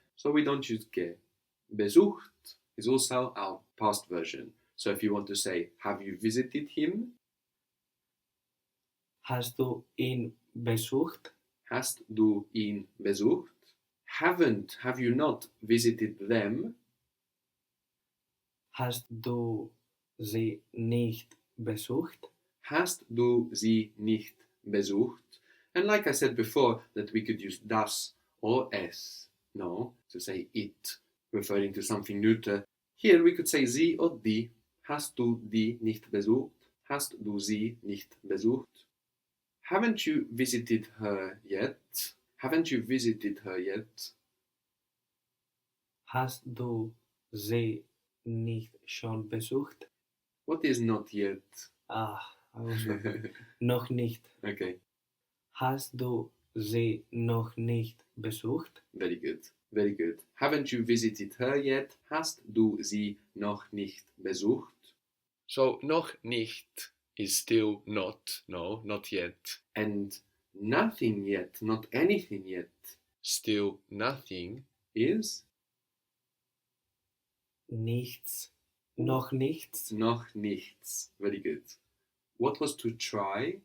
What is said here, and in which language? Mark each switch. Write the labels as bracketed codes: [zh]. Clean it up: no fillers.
[en] So we don't use ge. Besucht is also our past version. So if you want to say, have you visited him? [de] Hast du ihn besucht? Hast du ihn besucht? [en] Have you not visited them? [de] Hast du sie nicht besucht? Hast du sie nicht besucht? [en] And like I said before, that we could use das or es, no, to say it, referring to something neuter. Here we could say sie or die. [de] Hast du die nicht besucht? Hast du sie nicht besucht? [en] Haven't you visited her yet? Haven't you visited her yet? [de] Hast du sie nicht schon besucht? [en] What is not yet? [de] Ah, noch nicht. [en] Okay, [de] Hast du sie noch nicht besucht? [en] very good, very good. Haven't you visited her yet? [de] Hast du sie noch nicht besucht? [en] So noch nicht is still not, no, not yet. And nothing yet, not anything yet, Still nothing is [de] Nichts. Noch nichts. noch nichts. [en] Very good. What was to try?